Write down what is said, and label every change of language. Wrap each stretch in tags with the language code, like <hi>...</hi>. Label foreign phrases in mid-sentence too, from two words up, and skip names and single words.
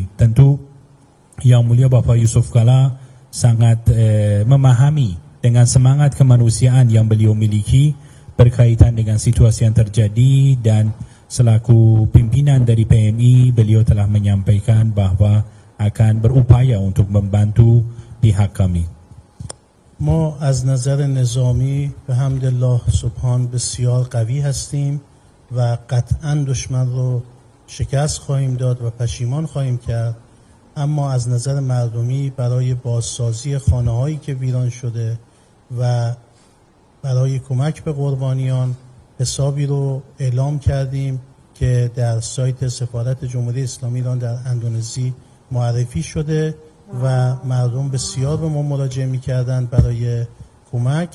<id>Tentu Yang Mulia Bapak Yusuf Kala sangat memahami dengan semangat kemanusiaan yang beliau miliki berkaitan dengan situasi yang terjadi, dan selaku pimpinan dari PMI beliau telah menyampaikan bahwa akan berupaya untuk membantu pihak kami.</id> <fa>ما از نظر نظامی به حمد الله سبحان بسیار قوی هستیم و قطعا دشمن رو شکست خواهیم داد و پشیمان خواهیم کرد، اما از نظر مردمی برای بازسازی خانه‌هایی که ویران شده و برای کمک به قربانیان حسابی رو اعلام کردیم که در سایت سفارت جمهوری اسلامی ایران در اندونزی معرفی شده و مردم بسیار به ما مراجعه می‌کردند برای کمک.</fa>